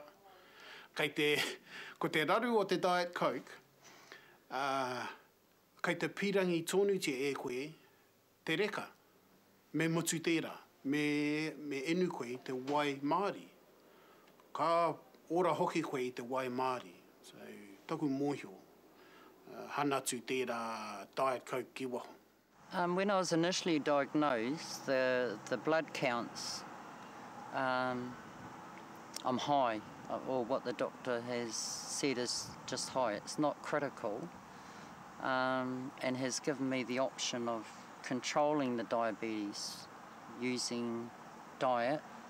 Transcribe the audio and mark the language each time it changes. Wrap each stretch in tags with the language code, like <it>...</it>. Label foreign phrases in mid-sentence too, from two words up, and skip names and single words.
<mi>Ko te raru o te Diet Coke, kei te pirangi tonu te e koe, te reka. Me mutu tērā, me inu koe te wai Māori. Ka ora hoki koe I te wai Māori. So, taku mōhio, hanatu tērā Diet Coke ki waho.</mi> <en>When I was initially diagnosed, the blood counts, I'm high, or what the doctor has said is just high. It's not critical, and has given me the option of controlling the diabetes using diet.</en>